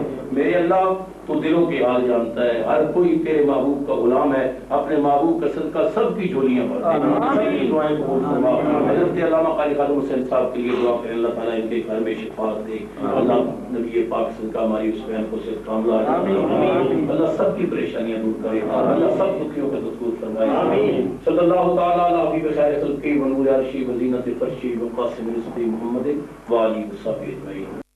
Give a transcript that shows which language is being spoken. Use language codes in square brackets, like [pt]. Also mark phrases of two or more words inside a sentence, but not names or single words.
[ur] میرے اللہ تو دلوں کے حال جانتا ہے، ہر کوئی تیرے محبوب کا غلام ہے، اپنے محبوب کا صدقہ سب کی جولیاں بھر دے، سب کی دعائیں قبول فرما۔ حضرت علامہ قاری خادم حسین صاحب کے لیے دعا کریں، اللہ تعالیٰ ان کے گھر میں شفاعت دے، اللہ نبی پاک صدقہ ہماری اس بہن کو صرف کاملہ، اللہ سب کی پریشانیاں دور کرے، اللہ سب دکھیوں کا دور فرمائے۔ [ar] صلی اللہ تعالیٰ علی حبیب خیر خلقہ و نور عرشی و زینت فرشی و قاسم رزقی محمد و آلہ و صحبہ اجمعین۔